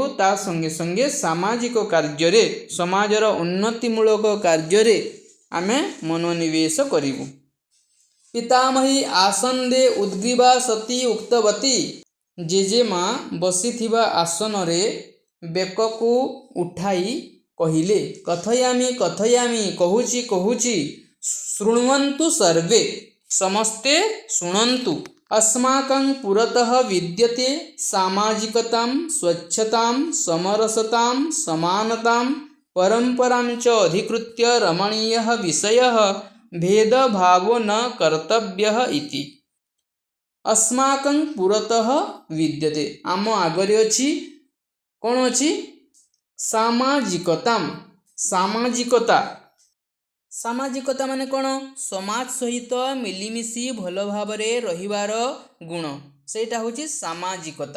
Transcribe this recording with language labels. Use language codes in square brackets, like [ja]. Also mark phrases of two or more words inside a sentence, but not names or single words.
[or] ତା ସଙ୍ଗେ ସଙ୍ଗେ ସାମାଜିକ କାର୍ଯ୍ୟ ରେ, ସମାଜର ଉନ୍ନତିମୂଳକ କାର୍ଯ୍ୟ ରେ ଆମେ ମନୋନିବେଶ କରିବୁ। [sa] पितामही आसन्दे उद्ग्रीवा सती उक्तवती [or] ଜେଜେମା ବସିଥିବା ଆସନରେ ବେକକୁ ଉଠାଇ କହିଲେ [sa] कथयामि कथयामि [or] କହୁଛି କହୁଛି [sa] शृण्वन्तु सर्वे [or] ସମସ୍ତେ ଶୁଣନ୍ତୁ। [sa] अस्माकं पुरतः विद्यते सामाजिकतां स्वच्छतां समरसतां समानतां परम्परां च अधिकृत्य रमणीयः विषयः भेदभावो न कर्तव्यः इति। अस्माकं पुरतः विद्यते [or] ଆମ ଆଗରେ ଅଛି କଣ ଅଛି ସାମାଜିକତାଂ ସାମାଜିକତା ସାମାଜିକତା ମାନେ କଣ ସମାଜ ସହିତ ମିଳିମିଶି ଭଲ ଭାବରେ ରହିବାର ଗୁଣ ସେଇଟା ହେଉଛି ସାମାଜିକତା।